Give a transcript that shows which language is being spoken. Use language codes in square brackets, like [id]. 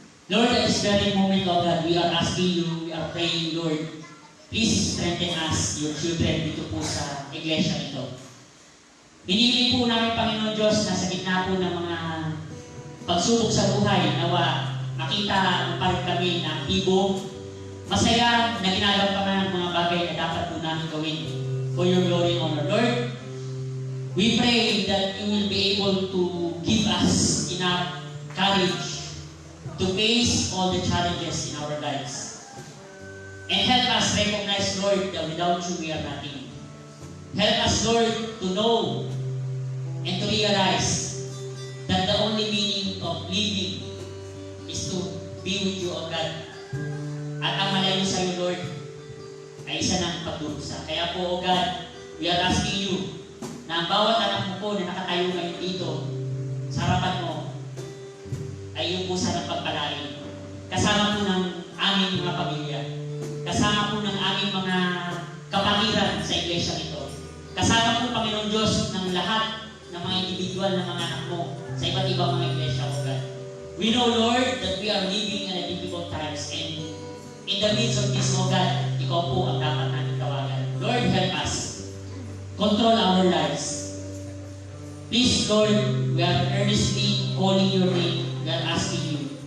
[en] Lord, at this very moment, O God, we are asking you, we are praying, Lord, please strengthen us, your children, [tl] dito po sa iglesia ito. Hinihili po namin, Panginoon Diyos, na sa gitna po ng mga pagsubok sa buhay, nawa makita pa rin kami na aktibo, masaya na ginagampanan ng mga bagay na dapat po namin gawin [en] for your glory and honor. Lord, we pray that you will be able to give us enough courage to face all the challenges in our lives. And help us recognize, Lord, that without you we are nothing. Help us, Lord, to know and to realize that the only meaning of living is to be with you, O God. [tl] At ang malayo sa iyo, Lord, ay isa ng pagdurusa. Kaya po, O God, [en] we are asking you [tl] na ang bawat anak mo po na nakatayo ngayon dito sa harapan mo ay yung po sana pagpalain. Kasama po ng aming mga pamilya. Kasama po ng aming mga kapangiran sa iglesia ito. Kasama po, Panginoon Diyos, ng lahat ng mga individual na mga anak mo sa iba't ibang mga iglesia, O God. [en] We know, Lord, that we are living in a difficult times, and in the midst of this, O God, [tl] ikaw po ang dapat natin tawagan. [en] Lord, help us. Control our lives. Please, Lord, we are earnestly calling your name. We are asking you.